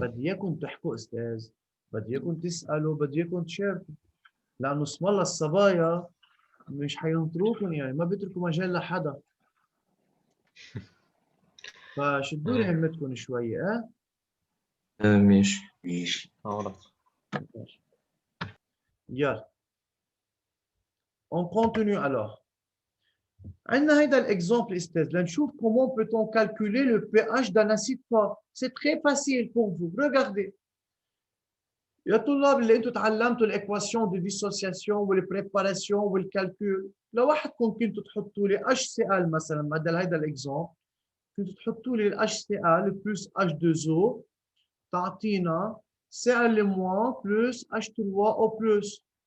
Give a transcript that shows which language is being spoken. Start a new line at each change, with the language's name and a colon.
Arabic: بدي اياكم تحكوا استاذ، بدي اياكم تسألوا، بدي اياكم تشاركوا، لانه اسم الله الصبايا مش حينطروكم، يعني ما بيتركوا مجال لحدا، فشدوا لي همتكم شوي. ماشي
French: يلا on continue alors. عندنا هيدا الاكزامبل استاذ لنشوف comment peut-on calculer le pH d'un acide fort. C'est très facile pour vous. Regardez.
Arabic: يا طلاب اللي انتم تعلمتوا الايكواسيون دو ديسوسياسيون والبريباراسيون والكالكول، لو واحدكم كنتوا تحطوا لي HCl مثلا بدل هيدا الاكزامبل، كنتوا تحطوا لي HCl بلس H2O تعطينا Cl- بلس H3O بلس.